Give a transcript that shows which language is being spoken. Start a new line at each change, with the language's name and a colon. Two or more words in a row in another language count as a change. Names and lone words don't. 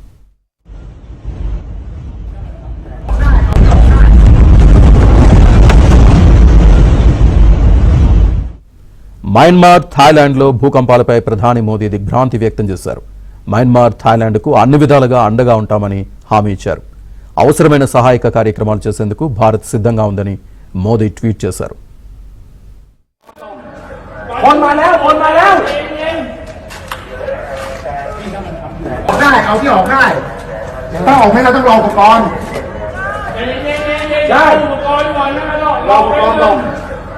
Telugu: మయన్మార్, థాయిలాండ్లో భూకంపాలపై ప్రధాని మోదీ దిగ్భ్రాంతి వ్యక్తం చేశారు. మయన్మార్, థాయిలాండ్కు అన్ని విధాలుగా అండగా ఉంటామని హామీ ఇచ్చారు. అవసరమైన సహాయక కార్యక్రమాలు చేసేందుకు భారత్ సిద్ధంగా ఉందని మోదీ ట్వీట్ చేశారు.
Thai: เอาที่ออกได้ถ้าออกไม่ได้ต้องรออุปกรณ์ได้อุปกรณ์ก่อนนะรออุปกรณ์ก่อน